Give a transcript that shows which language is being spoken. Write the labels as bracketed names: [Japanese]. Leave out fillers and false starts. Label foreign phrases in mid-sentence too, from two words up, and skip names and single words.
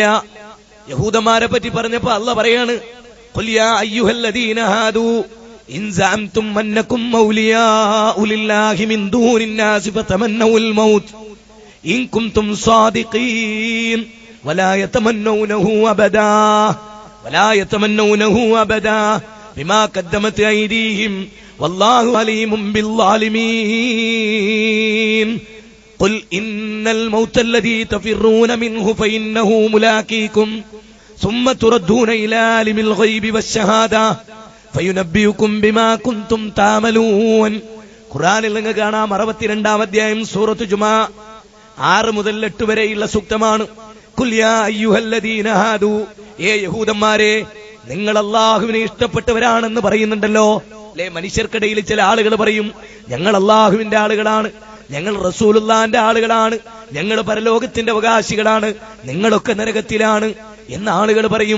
[Malayalam] യഹൂദന്മാരെ പറ്റി പറഞ്ഞപ്പോ അല്ലാഹു പറയാണ്, [Arabic] قل يا أيها الذين هادوا إن زعمتم أنكم أولياء لله من دون الناس فتمنوا الموت إن كنتم صادقين ولا يتمنونه أبدا بما قدمت أيديهم والله عليم بالظالمين. قل إن الموت الذي تفرون منه فإنه ملاقيكم ثم تردون إلى عالم الغيب والشهادة فينبئكم بما كنتم تعملون. [Malayalam] ഖുർആനിൽ നിങ്ങൾ കാണാം 62-ാം അധ്യായം സൂറത്ത് ജുമാ 6 മുതൽ 8 വരെയുള്ള സൂക്തമാണ്. [Arabic] قل يا أيها الذين هادوا, [Malayalam] ഏ യഹൂദന്മാരെ, നിങ്ങൾ അല്ലാഹുവിനെ ഇഷ്ടപ്പെട്ടവരാണെന്ന് പറയുന്നുണ്ടല്ലോ അല്ലേ? മനുഷ്യർക്കിടയിൽ ചില ആളുകൾ പറയും, ഞങ്ങൾ അല്ലാഹുവിന്റെ ആളുകളാണ്, ഞങ്ങൾ റസൂലുള്ളാഹിന്റെ ആളുകളാണ്, ഞങ്ങൾ പരലോകത്തിന്റെ അവകാശികളാണ്, നിങ്ങളൊക്കെ നരകത്തിലാണ് എന്ന ആളുകൾ പറയും.